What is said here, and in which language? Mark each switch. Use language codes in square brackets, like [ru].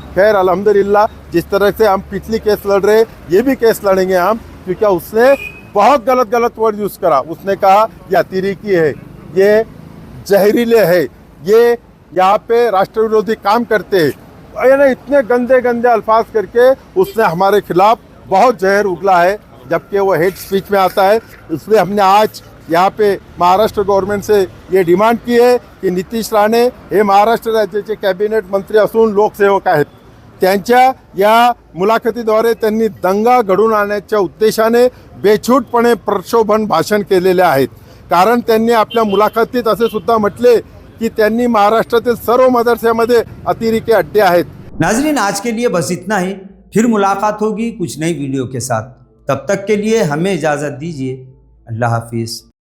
[hi] खैर अल्हम्दुलिल्लाह, जिस तरह से हम पिछली केस लड़ रहे, ये भी केस लड़ेंगे हम, क्योंकि उसने बहुत गलत वर्ड यूज़ करा। उसने कहा ये अतिरेकी है, ये जहरीले है, ये यहाँ पे राष्ट्र विरोधी काम करते हैं, यानी इतने गंदे अल्फाज करके उसने हमारे खिलाफ बहुत जहर उगला है, जबकि वो हेट स्पीच में आता है। इसलिए हमने आज यहाँ पे महाराष्ट्र गव्हर्नमेंट से ये डिमांड की है की [mr] नितीश राणे हे महाराष्ट्र राज्याचे कॅबिनेट मंत्री असून लोकसेवक आहेत, त्यांच्या या मुलाखतीद्वारे त्यांनी दंगा घडवून आणण्याच्या उद्देशाने बेछूटपणे प्रक्षोभन भाषण केलेले आहेत। कारण त्यांनी आपल्या मुलाखतीत असे सुद्धा म्हटले की त्यांनी महाराष्ट्रातील सर्व मदरस्यामध्ये अतिरेकी अड्डे आहेत। [hi] नाजरीन, आज के लिए बस इतना ही, फिर मुलाकात होगी कुछ नई वीडियो के साथ। तब तक के लिए हमें इजाज़त दीजिए। अल्लाह हाफिज़।